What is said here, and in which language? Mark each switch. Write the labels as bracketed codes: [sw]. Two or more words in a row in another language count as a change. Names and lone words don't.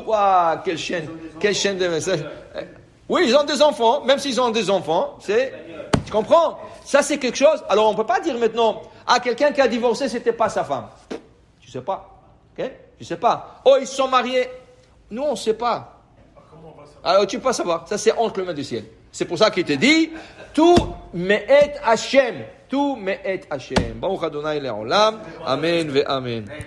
[fr] Ah, quelle chaîne de messages. Oui, ils ont des enfants, même s'ils ont des enfants, tu comprends? Ça, c'est quelque chose. Alors, on ne peut pas dire maintenant, quelqu'un qui a divorcé, c'était pas sa femme. Tu sais pas. Ok? Tu sais pas. Oh, ils se sont mariés. Nous, on ne sait pas. Alors, tu peux pas savoir. Ça, c'est entre le main du ciel. C'est pour ça qu'il te dit, tout [he] me'et Hashem. Baruch Adonai le'olam. Amen ve amen.